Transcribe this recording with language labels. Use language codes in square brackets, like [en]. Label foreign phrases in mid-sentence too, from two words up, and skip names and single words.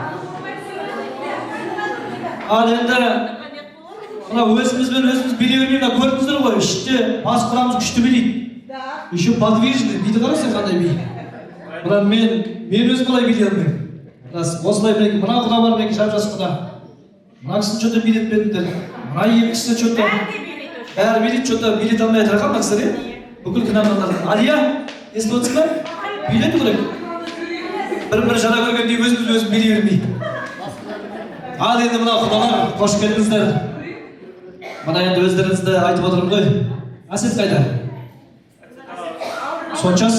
[kk] Ал енді мына өзімізбен өзіміз билей бермеймін, көрдіңіздер ғой, іште бас құрамыз күшті билейді. [ru] Еще подвижный, [kk] биді қарасың қандай би. Мына мен өзім қалай билей алмаймын. Осылай мінекей, мына құда бар мінекей, жап-жас құда. Мына кісіні что-то билетпедіңдер. Мына екі кісіні что-то бәрі билейді, что-то билете алмай жатыр ма кісілер, е? Бүкіл кінәмандар. Алия, естіп отырсың ба? Билету керек. Бір жара көргендей өзіміз билей бермей. Ал енді мына құдалар, қош келдіңіздер. Мына енді өздеріңізді айтып отырмын ғой. Асет қайда? Сончас?